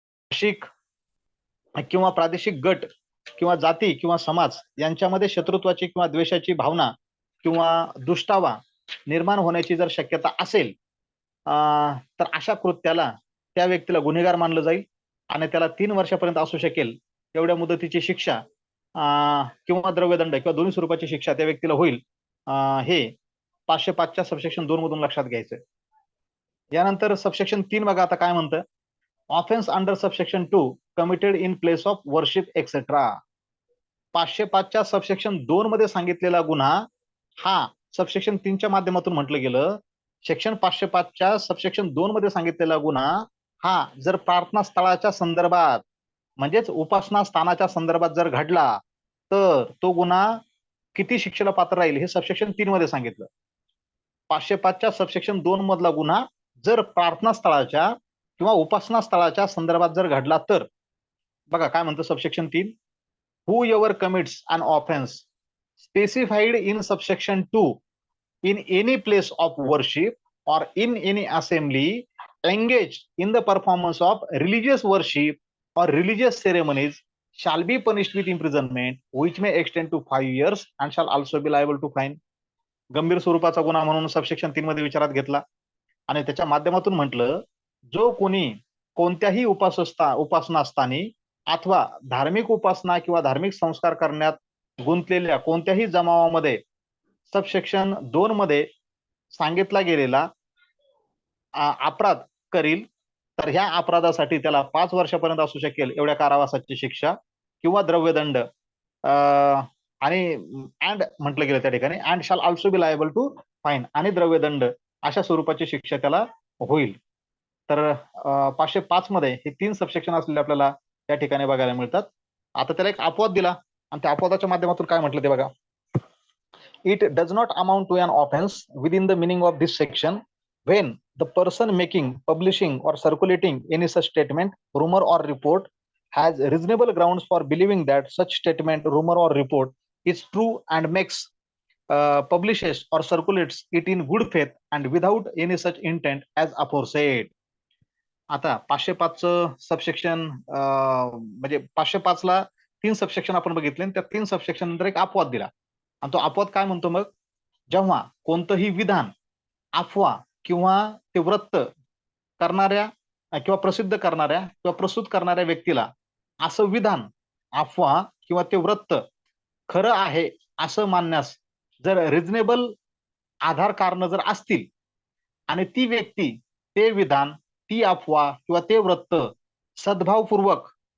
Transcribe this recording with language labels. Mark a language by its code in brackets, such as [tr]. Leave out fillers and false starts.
[mr] भाषिक किंवा प्रादेशिक गट किंवा जाती किंवा समाज यांच्यामध्ये शत्रुत्वाची किंवा द्वेषाची भावना किंवा दुष्टावा निर्माण होण्याची जर शक्यता असेल, तर अशा कृत्याला त्या व्यक्तीला गुन्हेगार मानलं जाईल आणि त्याला 3 वर्षापर्यंत असू शकेल एवढ्या मुदतीची शिक्षा किंवा द्रव्यदंड किंवा दोन्ही स्वरूपाची शिक्षा त्या व्यक्तीला होईल. हे 505च्या सबसेक्शन 2 मधून लक्षात घ्यायचं. यानंतर सबसेक्शन 3 बघा आता काय म्हणतं. [en] Offence under subsection 2 committed in place of worship etcetera. [mr] 505च्या subsection 2 मध्ये सांगितलेला गुन्हा हा सबसेक्शन 3च्या माध्यमातून म्हटलं गेलं. सेक्शन 505च्या सबसेक्शन 2 मध्ये सांगितलेला गुन्हा हा जर प्रार्थना स्थळाच्या संदर्भात म्हणजेच उपासना स्थानाच्या संदर्भात जर घडला, तर तो गुन्हा किती शिक्षेला पात्र राहील हे सबसेक्शन 3 मध्ये सांगितलं. 505च्या सबसेक्शन 2 मधला गुन्हा जर प्रार्थना स्थळाच्या किंवा उपासना स्थळाच्या संदर्भात जर घडला तर बघा काय म्हणतं subsection 3. [en] Whoever commits an offence specified in subsection 2 in any place of worship or in any assembly engaged in the performance of religious worship or religious ceremonies shall be punished with imprisonment which may extend to 5 years and shall also be liable to fine. [mr] गंभीर स्वरूपाचा गुन्हा म्हणून subsection 3 मध्ये विचारात घेतला आणि त्याच्या माध्यमातून म्हटलं, जो कोणी कोणत्याही उपासनास्थानी अथवा धार्मिक उपासना किंवा धार्मिक संस्कार करण्यात गुंतलेल्या कोणत्याही जमावामध्ये सबसेक्शन 2 मध्ये सांगितला गेलेला अपराध करील, तर ह्या अपराधासाठी त्याला 5 वर्षापर्यंत असू शकेल एवढ्या कारावासाची शिक्षा किंवा द्रव्यदंड आणि अँड म्हटलं गेलं त्या ठिकाणी [en] and shall also be liable to fine [mr] आणि द्रव्यदंड अशा स्वरूपाची शिक्षा त्याला होईल. तर 505 मध्ये हे 3 सबसेक्शन असलेले आपल्याला या ठिकाणी बघायला मिळतात. आता त्याला एक अपवाद दिला आणि त्या अपवादाच्या माध्यमातून काय म्हटलं ते बघा. [en] It does not amount to an offense within the meaning of this section when the person making, publishing, or circulating any such statement, rumor, or report has reasonable grounds for believing that such statement, rumor, or report is true and makes, publishes, or circulates it in good faith and without any such intent as aforesaid. [mr] आता 505चं subsection, म्हणजे 505ला 3 subsection आपण बघितले आणि त्या 3 subsection नंतर एक अपवाद दिला आणि तो अपवाद काय म्हणतो मग, जेव्हा कोणतंही विधान, अफवा किंवा ते वृत्त करणाऱ्या किंवा प्रसिद्ध करणाऱ्या किंवा प्रस्तुत करणाऱ्या व्यक्तीला असं विधान, अफवा किंवा ते वृत्त खरं आहे असं मानण्यास जर रिजनेबल आधार कारण जर असतील आणि ती व्यक्ती ते विधान, ती अफवा किंवा ते वृत्त सद्भावपूर्वक